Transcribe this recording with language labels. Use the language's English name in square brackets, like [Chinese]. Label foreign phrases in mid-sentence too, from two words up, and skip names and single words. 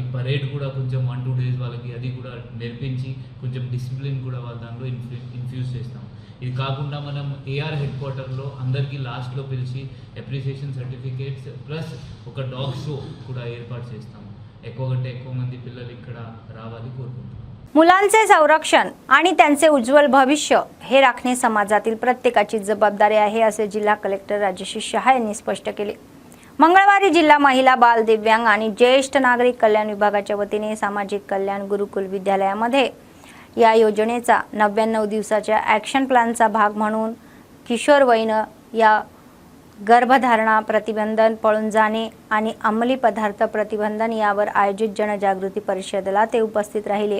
[Telugu] పరేడ్ కూడా కొంచెం [English] 1-2 days [Telugu] వాళ్ళకి అది కూడా నేర్పించి కొంచెం డిసిప్లిన్ కూడా వాళ్ళ దాంట్లో ఇన్ఫ్యూజ్ చేస్తాం. ఇది కాకుండా మనం AR హెడ్ క్వార్టర్లో అందరికీ లాస్ట్లో పిలిచి [English] appreciation certificates plus [Telugu] ఒక [English] dog show [Telugu] కూడా ఏర్పాటు చేస్తాము. ఎక్కువ మంది పిల్లలు ఇక్కడ రావాలి కోరుకుంటున్నాం. [Marathi] मुलांचे संरक्षण आणि त्यांचे उज्ज्वल भविष्य हे राखणे समाजातील प्रत्येकाची जबाबदारी आहे असे जिल्हा कलेक्टर राजश्री शहा यांनी स्पष्ट केले. मंगळवारी जिल्हा महिला, बाल, दिव्यांग आणि ज्येष्ठ नागरिक कल्याण विभागाच्या वतीने सामाजिक कल्याण गुरुकुल विद्यालयामध्ये या योजनेचा 99 दिवसाच्या ॲक्शन प्लॅनचा भाग म्हणून किशोरवयीन या गर्भधारणा प्रतिबंधन, पळून जाणे आणि अंमली पदार्थ प्रतिबंधन यावर आयोजित जनजागृती परिषदेला ते उपस्थित राहिले.